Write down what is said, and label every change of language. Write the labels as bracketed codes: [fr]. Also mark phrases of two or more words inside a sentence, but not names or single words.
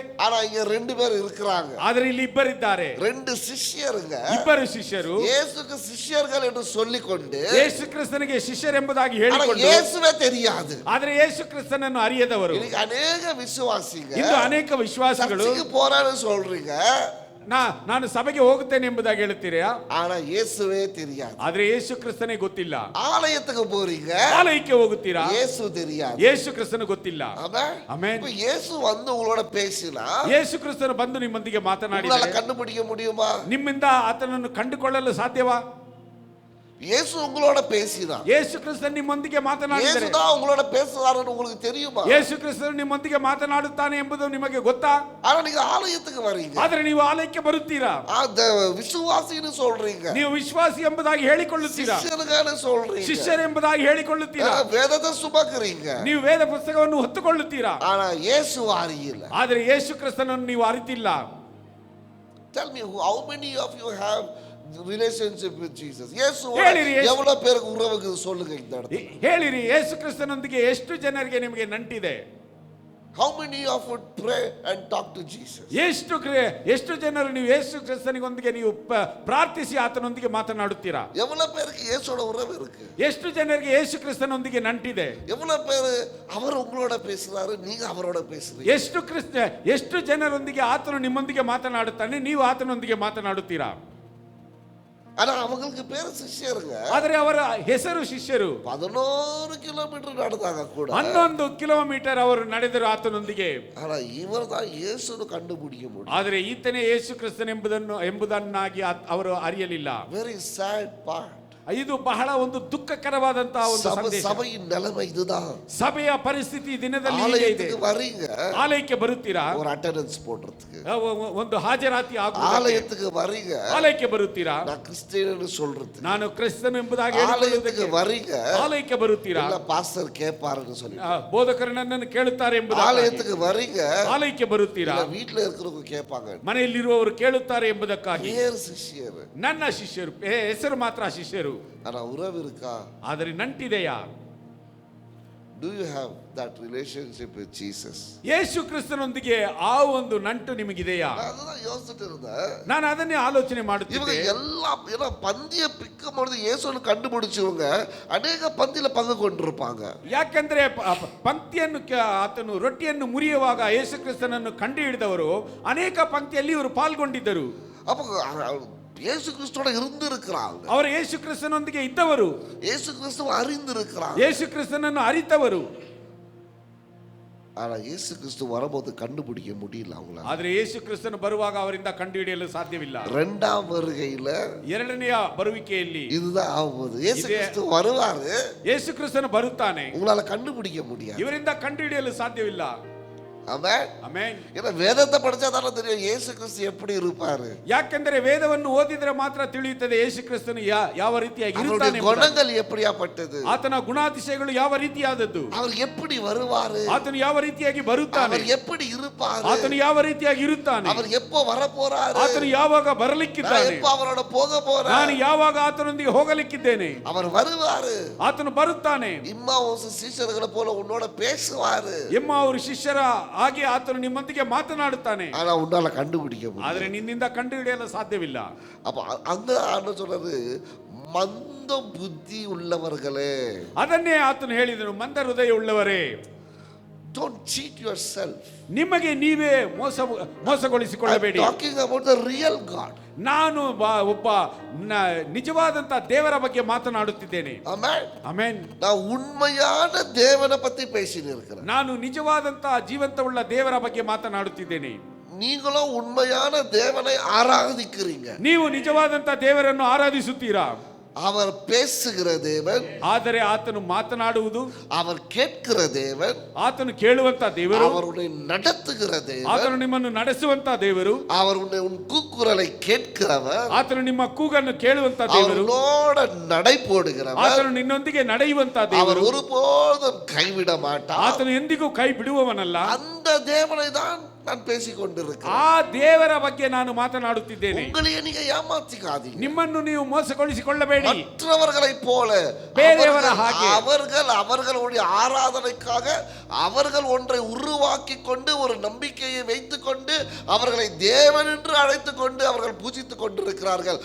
[ta] ஆனா இங்க ரெண்டு பேர் இருக்கிறாங்க. [kn] ಆದರೆ ಇಲ್ಲಿ ಇಬ್ಬರಿದ್ದಾರೆ, [ta] ரெண்டு சிஷ்யருங்க. [kn] ಇಬ್ಬರು ಶಿಷ್ಯರು [ta] இயேசுக்கு சிஷ்யர்கள் என்று சொல்லிக்கொண்டு [kn] ಯೇಸು ಕ್ರಿಸ್ತನಿಗೆ ಶಿಷ್ಯರೆಂಬುದಾಗಿ [ta] ஆனா [kn] ಹೇಳಿಕೊಂಡು [ta] இயேசுவே தெரியாது. [kn] ಆದರೆ ಯೇಸು ಕ್ರಿಸ್ತನನ್ನು ಅರಿಯದವರು. [ta] இன்னைக்கு அநேக விசுவாசிங்க [kn] ಇಂದು ಅನೇಕ ವಿಶ್ವಾಸಿಗಳು [ta] சர்ச்சுக்கு போறான்னு சொல்றீங்க, [kn] ನಾನು ಸಭೆಗೆ ಹೋಗುತ್ತೇನೆ ಎಂಬುದಾಗಿ ಹೇಳುತ್ತೀರಾ, [ta] ஆனா இயேசுவே தெரியாது. [kn] ಆದ್ರೆ ಯೇಸು ಕ್ರಿಸ್ತನೇ ಗೊತ್ತಿಲ್ಲ. [ta] ஆலயத்துக்கு போறீங்க, [kn] ಆಲಯಕ್ಕೆ ಹೋಗುತ್ತೀರಾ, [ta] இயேசு தெரியாது. [kn] ಯೇಸು ಕ್ರಿಸ್ತನು ಗೊತ್ತಿಲ್ಲ. [ta] ஆமென். [kn] ಆಮೆನ್. [ta] இப்ப இயேசு வந்து உங்களோட பேசினா [kn] ಯೇಸು ಕ್ರಿಸ್ತನು ಬಂದು ನಿಮ್ಮೊಂದಿಗೆ [ta] உங்களால [kn] ಮಾತನಾಡಿದರೆ [ta] கண்டுபிடிக்க முடியுமா? [kn] ನಿಮ್ಮಿಂದ ಆತನನ್ನು ಕಂಡುಕೊಳ್ಳಲು ಸಾಧ್ಯವಾ? [ta] இயேசு உங்களோட பேசினா, [kn] ಯೇಸು ಕ್ರಿಸ್ತನು ನಿಮ್ಮೊಂದಿಗೆ ಮಾತನಾಡಿದರೆ, [ta] இயேசு தான் உங்களோட பேசுறாருன்னு உங்களுக்கு தெரியுமா? [kn] ಯೇಸು ಕ್ರಿಸ್ತನು ನಿಮ್ಮೊಂದಿಗೆ ಮಾತನಾಡುತ್ತಾನೆ ಎಂಬುದು ನಿಮಗೆ ಗೊತ್ತಾ? [ta] ஆனா நீங்க ஆலயத்துக்கு வரீங்க, [kn] ಆದ್ರೆ ನೀವು ಆಲಯಕ್ಕೆ ಬರುತ್ತೀರಾ, [ta] அந்த விசுவாசின்னு சொல்றீங்க, [kn] ನೀವು ವಿಶ್ವಾಸಿ ಎಂಬುದಾಗಿ ಹೇಳಿಕೊಳ್ಳುತ್ತೀರಾ, [ta] சிஷ்யனுக்கான சொல்றீங்க, [kn] ಶಿಷ್ಯರೆಂಬುದಾಗಿ ಹೇಳಿಕೊಳ್ಳುತ್ತೀರಾ, [ta] வேதத்தை சுமக்குறீங்க, [kn] ನೀವು ವೇದ ಪುಸ್ತಕವನ್ನು ಹೊತ್ತುಕೊಳ್ಳುತ್ತೀರಾ, [ta] ஆனா இயேசு அறியல. [kn] ಆದರೆ ಯೇಸು ಕ್ರಿಸ್ತನನ್ನು ನೀವು ಅರಿತಿಲ್ಲ. [en] Tell me, how many of you have relationship with Jesus? [ta] இயேசு [kn] ಹೇಳಿರಿ, ಯೇಸು- [ta] எவ்வளவு பேருக்கு உறவுக்கு சொல்லுங்க இந்த இடத்துல. [kn] ಹೇಳಿರಿ, ಯೇಸು ಕ್ರಿಸ್ತನೊಂದಿಗೆ ಎಷ್ಟು ಜನರಿಗೆ ನಿಮಗೆ ನಂಟಿದೆ? [en] How many of you pray and talk to Jesus? [kn] ಎಷ್ಟು ಜನರು ನೀವು ಯೇಸು ಕ್ರಿಸ್ತನಿಗೊಂದಿಗೆ ನೀವು ಪ್ರಾರ್ಥಿಸಿ ಆತನೊಂದಿಗೆ ಮಾತನಾಡುತ್ತೀರಾ? [ta] எவ்வளவு பேருக்கு இயேசுவோட உறவு இருக்கு? [kn] ಎಷ್ಟು ಜನರಿಗೆ ಯೇಸು ಕ್ರಿಸ್ತನೊಂದಿಗೆ ನಂಟಿದೆ? [ta] எவ்வளவு பேரு அவர் உங்களோட பேசுறாரு, நீங்க அவரோட பேசுறீங்க? [kn] ಎಷ್ಟು ಜನರೊಂದಿಗೆ ಆತನು ನಿಮ್ಮೊಂದಿಗೆ ಮಾತನಾಡುತ್ತಾನೆ, ನೀವು ಆತನೊಂದಿಗೆ ಮಾತನಾಡುತ್ತೀರಾ? [ta] ஆனா அவங்களுக்கு பேரு சிஷ்யருங்க. [kn] ಆದರೆ ಅವರ ಹೆಸರು ಶಿಷ್ಯರು. [ta] 11 கிலோமீட்டர் நடந்தாங்க கூட. [kn] 11 ಕಿಲೋಮೀಟರ್ ಅವರು ನಡೆದರು ಆತನೊಂದಿಗೆ. [ta] ஆனா இவர் தான் இயேசுன்னு கண்டுபிடிக்க முடியும். [kn] ಆದರೆ ಈತನೇ ಯೇಸು ಕ್ರಿಸ್ತನ್ ಎಂಬುದನ್ನಾಗಿ ಅವರು ಅರಿಯಲಿಲ್ಲ. [en] Very sad part. [kn] ಇದು ಬಹಳ ಒಂದು ದುಃಖಕರವಾದಂತಹ ಒಂದು ಸಂದೇಶ. [ta] சபையின் நிலைமை இதுதான். [kn] ಸಭೆಯ ಪರಿಸ್ಥಿತಿ ದಿನದಲ್ಲಿ ಹೀಗೆ ಇದೆ. [ta] ஆலயத்துக்கு வரீங்க, [kn] ಆಲಯಕ್ಕೆ ಬರುತ್ತೀರಾ, [ta] ஒரு அட்டெண்டன்ஸ் போடுறதுக்கு. [kn] ಒಂದು ಹಾಜರಾತಿ [ta] ஆலயத்துக்கு வரீங்க, [kn] ಆಲಯಕ್ಕೆ ಬರುತ್ತೀರಾ, [ta] நான் கிறிஸ்டியன்னு சொல்றதுக்கு. [kn] ನಾನು ಕ್ರಿಸ್ತನು ಎಂಬುದಾಗಿ [ta] ஆலயத்துக்கு வரீங்க, [kn] ಆಲಯಕ್ಕೆ ಬರುತ್ತೀರಾ, [ta] இல்ல பாஸ்டர் கேட்பாருன்னு சொல்லி. [kn] ಬೋಧಕರು ನನ್ನನ್ನು ಕೇಳುತ್ತಾರೆ ಎಂಬುದಾಗಿ [ta] ஆலயத்துக்கு வரீங்க, [kn] ಆಲಯಕ್ಕೆ ಬರುತ್ತೀರಾ, [ta] இல்ல வீட்ல இருக்கிறவங்க கேட்பாங்க. [kn] ಮನೆಯಲ್ಲಿರುವವರು ಕೇಳುತ್ತಾರೆ ಎಂಬುದಕ್ಕಾಗಿ. [ta] பேர் சிஷ்யர், [kn] ನನ್ನ ಶಿಷ್ಯರು, ಹೆಸರು ಮಾತ್ರ ಶಿಷ್ಯರು, [ta] ஆனா உறவு இருக்கா? [kn] ಆದರೆ ನಂಟಿದೆಯಾ? [en] Do you have that relationship with Jesus? [kn] ಯೇಸು ಕ್ರಿಸ್ತನೊಂದಿಗೆ ಆ ಒಂದು ನಂಟು ನಿಮಗಿದೆಯಾ? [ta] நான் அதுதான் யோசிச்சுட்டு இருந்தேன். [kn] ನಾನು ಅದನ್ನೇ ಆಲೋಚನೆ [ta] இவங்க [kn] ಮಾಡುತ್ತಿದ್ದೆ. [ta] எல்லாம் ஏன்னா பந்திய பிக்கும் பொழுது இயேசுன்னு கண்டுபிடிச்சவங்க அநேக பந்தியில பங்கு கொண்டிருப்பாங்க. [kn] ಯಾಕಂದ್ರೆ ಪಂಕ್ತಿಯನ್ನು ಆತನು ರೊಟ್ಟಿಯನ್ನು ಮುರಿಯುವಾಗ ಯೇಸು ಕ್ರಿಸ್ತನನ್ನು ಕಂಡು ಹಿಡಿದವರು ಅನೇಕ ಪಂಕ್ತಿಯಲ್ಲಿ ಇವರು ಪಾಲ್ಗೊಂಡಿದ್ದರು. [ta] அப்ப இயேசு கிறிஸ்துவோட இருந்து இருக்கிறாங்க, [kn] ಅವರು ಯೇಸು ಕ್ರಿಸ್ತನೊಂದಿಗೆ ಇದ್ದವರು, [ta] இயேசு கிறிஸ்துவ அறிந்து இருக்கிறாங்க. [kn] ಯೇಸು ಕ್ರಿಸ್ತನನ್ನು ಅರಿತವರು. [ta] ஆனா இயேசு கிறிஸ்து வரும்போது கண்டுபிடிக்க முடியல அவங்கள. [kn] ಆದ್ರೆ ಯೇಸು ಕ್ರಿಸ್ತನು ಬರುವಾಗ ಅವರಿಂದ ಕಂಡುಹಿಡಿಯಲು ಸಾಧ್ಯವಿಲ್ಲ. [ta] இரண்டாம் வருகையில [kn] ಎರಡನೆಯ ಬರುವಿಕೆಯಲ್ಲಿ [ta] இதுதான் ஆகுது. இயேசு கிறிஸ்து வருவாரு, [kn] ಯೇಸು ಕ್ರಿಸ್ತನು ಬರುತ್ತಾನೆ, [ta] உங்களால கண்டுபிடிக்க முடியாது. [kn] ಇವರಿಂದ ಕಂಡುಹಿಡಿಯಲು ಸಾಧ್ಯವಿಲ್ಲ. [ta] ஆமென். [kn] ಆಮೆನ್. [ta] ஏன்னா வேதத்தை படிச்சா தானே தெரியும் இயேசு கிறிஸ்து எப்படி இருப்பாரு. [kn] ಯಾಕಂದ್ರೆ ವೇದವನ್ನು ಓದಿದ್ರೆ ಮಾತ್ರ ತಿಳಿಯುತ್ತದೆ ಯೇಸು ಕ್ರಿಸ್ತನು ಯಾವ ರೀತಿಯಾಗಿ ಇರುತ್ತಾನೆ, [ta] குணங்கள் எப்படியாப்பட்டது, [kn] ಆತನ ಗುಣಾತಿಶಯಗಳು ಯಾವ ರೀತಿಯಾದದ್ದು, [ta] அவர் எப்படி வருவாரு, [kn] ಆತನು ಯಾವ ರೀತಿಯಾಗಿ ಬರುತ್ತಾನೆ, [ta] அவர் எப்படி இருப்பாரு, [kn] ಆತನು ಯಾವ ರೀತಿಯಾಗಿ ಇರುತ್ತಾನೆ, [ta] அவர் எப்போ வர போறாரு, [kn] ಆತನು ಯಾವಾಗ [ta] நான் [kn] ಬರಲಿಕ್ಕಿದ್ದಾನೆ, [ta] எப்போ அவரோட போக போறேன், [kn] ನಾನು ಯಾವಾಗ ಆತನೊಂದಿಗೆ ಹೋಗಲಿಕ್ಕಿದ್ದೇನೆ, [ta] அவர் வருவாரு, [kn] ಆತನು ಬರುತ್ತಾನೆ, [ta] இம்மாவுஸ் சீஷர்களை போல உன்னோட பேசுவாரு, [kn] ಎಮ್ಮ ಅವರು ಶಿಷ್ಯರ ಹಾಗೆ ಆತನು ನಿಮ್ಮೊಂದಿಗೆ ಮಾತನಾಡುತ್ತಾನೆ. [ta] ஆனா உன்னால கண்டுபிடிக்க முடியும். [kn] ಆದ್ರೆ ನಿನ್ನಿಂದ ಕಂಡುಹಿಡಿಯಲು ಸಾಧ್ಯವಿಲ್ಲ. [ta] அப்ப அங்க என்ன சொல்றது, மந்த புத்தி உள்ளவர்களே, [kn] ಅದನ್ನೇ ಆತನು ಹೇಳಿದನು, ಮಂದ ಹೃದಯ ಉಳ್ಳವರೇ, [en] don't cheat yourself. [kn] ನಿಮಗೆ ನೀವೇ ಮೋಸಗೊಳಿಸಿಕೊಳ್ಳಬೇಡಿ. [en] I'm talking about the real God. [kn] ನಾನು ಒಬ್ಬ ನಿಜವಾದಂತ ದೇವರ ಬಗ್ಗೆ ಮಾತನಾಡುತ್ತಿದ್ದೇನೆ. [en] Amen. [kn] ಆಮೆನ್. [ta] நான் உண்மையான தேவனை பத்தி பேசிட்டு இருக்கிறேன். [kn] ನಾನು ನಿಜವಾದಂತ ಜೀವಂತವುಳ್ಳ ದೇವರ ಬಗ್ಗೆ ಮಾತನಾಡುತ್ತಿದ್ದೇನೆ. [ta] நீங்களும் உண்மையான தேவனை ஆராதிக்கிறீங்க. [kn] ನೀವು ನಿಜವಾದಂತ ದೇವರನ್ನು ಆರಾಧಿಸುತ್ತೀರಾ? [ta] அவர் பேசுகிற தேவன், [kn] ಆದರೆ ಆತನು ಮಾತನಾಡುವುದು, [ta] அவர் கேட்கிற தேவன், [kn] ಆತನು ಕೇಳುವಂತ ದೇವರು, [ta] அவர் உன்னை நடத்துகிற தேவன், [kn] ಆತನು ನಿಮ್ಮನ್ನು ನಡೆಸುವಂತ ದೇವರು, [ta] அவர் உன்னை உன் கூக்குரலை கேட்கிறவர், [kn] ಆತನು ನಿಮ್ಮ ಕೂಗನ್ನು ಕೇಳುವಂತ ದೇವರು, [ta] அவரோட நடை போடுகிறவர், [kn] ಆತನು ನಿನ್ನೊಂದಿಗೆ ನಡೆಯುವಂತ [ta] அவர் [kn] ದೇವರು, [ta] ஒருபோதும் கைவிட மாட்டார். [kn] ಆತನು ಎಂದಿಗೂ ಕೈ ಬಿಡುವವನಲ್ಲ. [ta] அந்த தேவனை தான் நான் பேசிக் கொண்டிருக்கிறேன். [kn] ಆ ದೇವರ ಬಗ್ಗೆ ನಾನು ಮಾತನಾಡುತ್ತಿದ್ದೇನೆ. [ta] உங்களையே நீங்க ஏமாத்திக்காதீங்க. [kn] ನಿಮ್ಮನ್ನು ನೀವು ಮೋಸಗೊಳಿಸಿಕೊಳ್ಳಬೇಡಿ. [ta] மற்றவர்களை போல [kn] ಬೇರೆಯವರ ಹಾಗೆ [ta] அவர்களுடைய ஆராதனைக்காக அவர்கள் ஒன்றை உருவாக்கி கொண்டு ஒரு நம்பிக்கையை வைத்துக் கொண்டு அவர்களை தேவன் என்று அழைத்துக் கொண்டு அவர்கள் பூஜித்துக் கொண்டிருக்கிறார்கள்.